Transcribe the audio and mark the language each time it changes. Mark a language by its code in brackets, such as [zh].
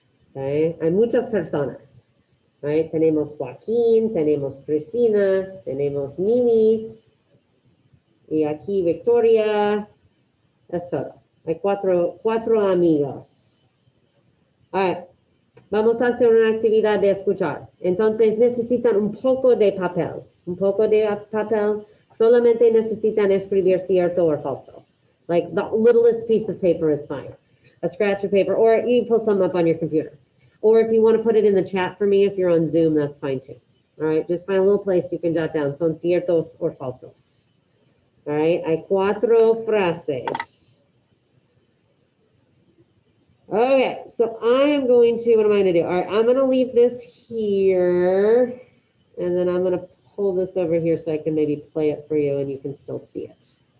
[es] Okay? Hay muchas personas. Right? Tenemos Joaquín, tenemos Cristina, tenemos Mimi, y aquí Victoria. Es todo. Hay cuatro amigos. Alright. Vamos a hacer una actividad de escuchar. Entonces necesitan un poco de papel. Un poco de papel. Solamente necesitan escribir cierto o falso. [en] Like the littlest piece of paper is fine. A scratch of paper, or you pull some up on your computer. Or if you want to put it in the chat for me, if you're on Zoom, that's fine too. All right, just find a little place you can jot down. [es] Son ciertos or falsos. All right, hay cuatro frases. [en] Okay, so I am going to, what am I going to do? All right, I'm going to leave this here, and then I'm going to pull this over here so I can maybe play it for you and you can still see it.